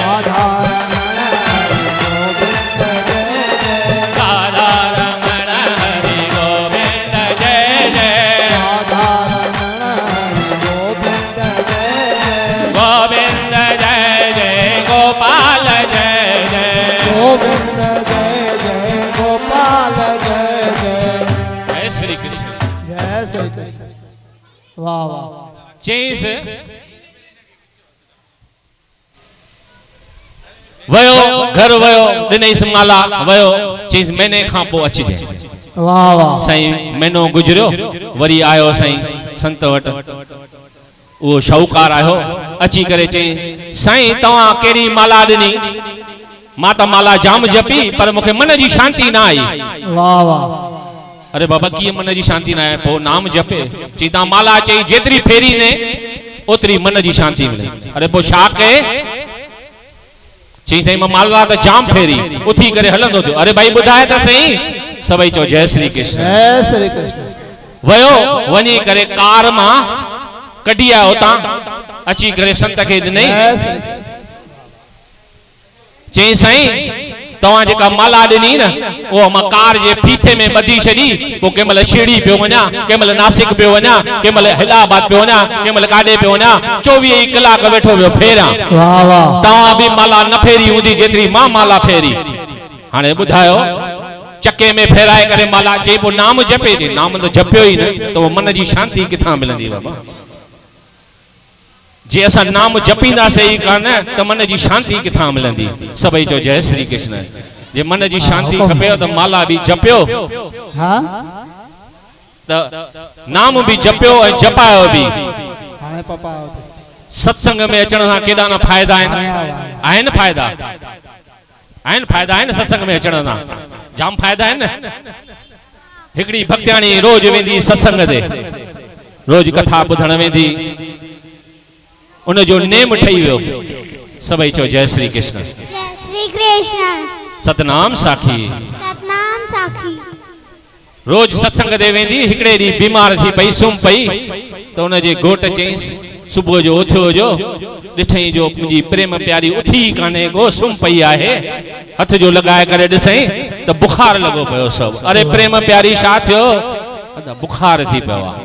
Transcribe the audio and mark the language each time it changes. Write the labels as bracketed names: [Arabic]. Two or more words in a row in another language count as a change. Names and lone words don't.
[Hindi] राधा रमण हरि गोविंद जय जय। राधा रमण हरि गोविंद जय जय। राधा रमण हरि गोविंद जय जय। गोविंद जय जय गोपाल जय जय। गोविंद जय जय गोपाल जय जय। जय श्री कृष्ण। जय श्री कृष्ण। वाह वाह। [Sindhi] चईस वयो घर वयो ॾिनईस माला वयो। चईस महीने खां पोइ अचिजे। वाह वाह। साईं महीनो गुजरियो, वरी आयो साईं संत वटि। वो शाहूकार आयो, अची करे चई साईं तव्हां कहिड़ी माला ॾिनी। मां त माला जाम जपी पर मूंखे मन जी शांति न आई। वाह वाह। अरे बाबा कीअं मन जी शांति न आहे। पोइ नाम जपे। चई तव्हां माला चई जेतिरी फेरी ने ओतिरी मन जी शांति मिले। अरे पोइ छा कहे। चई साईं मां माला त जाम फेरी, उथी करे हलंदो थियो। अरे भाई ॿुधाए त सही। सभई चो [Hindi] जय श्री कृष्ण। जय श्री कृष्ण। [Sindhi] वयो वञी करे कार मां कढी आयो हुतां, अची करे संत खे ॾिनई। [Hindi] जय श्री कृष्ण। [Sindhi] चई साईं तव्हां जेका माला ॾिनी न उहो मां कार जे फीथे में ॿधी छॾी। पोइ कंहिं महिल शिरडी पियो वञा, कंहिं महिल नासिक पियो वञा, कंहिं महिल इलाहाबाद पियो वञा, कंहिं महिल काॾे पियो वञा। 24 कलाक वेठो पियो फेरां। वाह वाह। तव्हां भी माला न फेरी हूंदी जेतिरी मां माला फेरी। हाणे ॿुधायो चके में फेराए करे माला। चई पोइ नाम जपे। जे नाम त जपियो ई न त उहो मन जी शांति किथां मिलंदी बाबा। जे असां नाम जपींदासीं ई कान त मन जी शांति किथां मिलंदी। सभई चो [Hindi] जय श्री कृष्ण। [Sindhi] जे मन जी शांति खपे त माला भी जपियो। हाँ त नाम भी जपियो ऐं जपायो भी। हाणे पप्पा सत्संग में अचण सां केॾा न फ़ाइदा आहिनि फ़ाइदा आहिनि सत्संग में अचण सां जाम फ़ाइदा आहिनि। हिकिड़ी भक्त्याणी रोज वेंदी सत्संग ते, रोज कथा ॿुधण वेंदी, उन जो नेम ठही वियो। [Hindi] सभई चो जय श्री कृष्ण। जय श्री कृष्ण। [Sindhi] सतनाम साखी। सतनाम साखी। रोज सत्संग ते वेंदी। हिकिड़े ॾींहुं बीमार थी पई, सुम पई, त उनजे घोट चईंसि सुबुह जो उथियो जो ॾिठई जो मुंहिंजी प्रेम प्यारी उथी कान्हे को, सुम पई आहे। हथ जो लॻाए करे ॾिसई त बुखार लॻो पियो सभु। अरे प्रेम प्यारी छा थियो? बुखार थी पियो आहे।